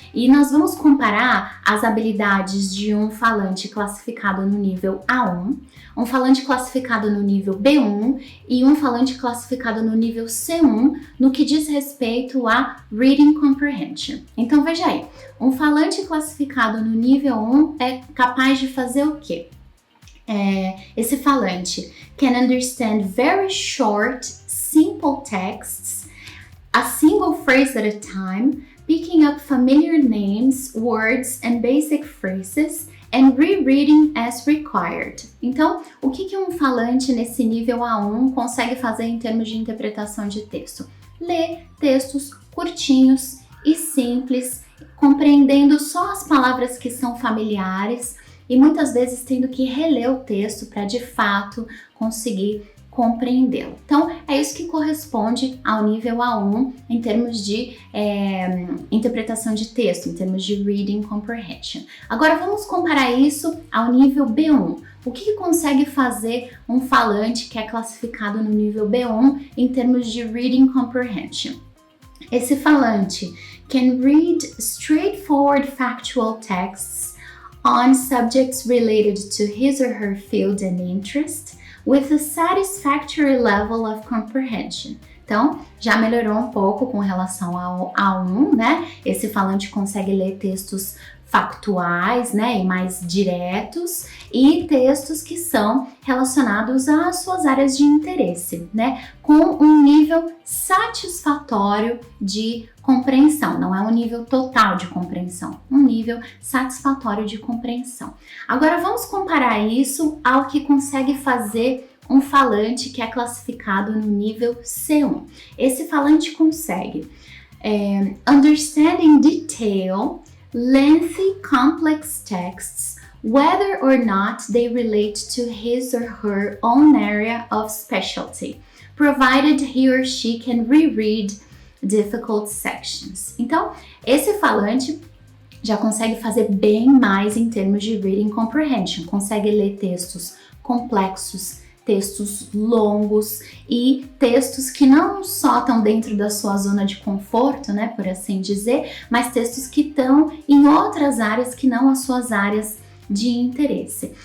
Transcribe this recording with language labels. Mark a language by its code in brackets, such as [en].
[pt] E nós vamos comparar as habilidades de um falante classificado no nível A1, um falante classificado no nível B1 e um falante classificado no nível C1 no que diz respeito a Reading Comprehension. Então veja aí, um falante classificado no nível 1 é capaz de fazer o quê? Esse falante [en] can understand very short, simple texts, a single phrase at a time, picking up familiar names, words and basic phrases and rereading as required. [pt] Então, o que um falante nesse nível A1 consegue fazer em termos de interpretação de texto? Ler textos curtinhos e simples, compreendendo só as palavras que são familiares, e muitas vezes tendo que reler o texto para de fato conseguir compreendê-lo. Então, é isso que corresponde ao nível A1 em termos de interpretação de texto, em termos de Reading Comprehension. Agora, vamos comparar isso ao nível B1. O que consegue fazer um falante que é classificado no nível B1 em termos de Reading Comprehension? Esse falante [en] can read straightforward factual texts on subjects related to his or her field and interest with a satisfactory level of comprehension. [pt] Então, já melhorou um pouco com relação ao A1, né? Esse falante consegue ler textos factuais, né, e mais diretos, e textos que são relacionados às suas áreas de interesse, né, com um nível satisfatório de compreensão. Não é um nível total de compreensão, um nível satisfatório de compreensão. Agora vamos comparar isso ao que consegue fazer um falante que é classificado no nível C1. Esse falante consegue [en] understand in detail lengthy, complex texts, whether or not they relate to his or her own area of specialty, provided he or she can reread difficult sections. [pt] Então, esse falante já consegue fazer bem mais em termos de reading comprehension, consegue ler textos complexos, textos longos e textos que não só estão dentro da sua zona de conforto, né, por assim dizer, mas textos que estão em outras áreas que não as suas áreas de interesse.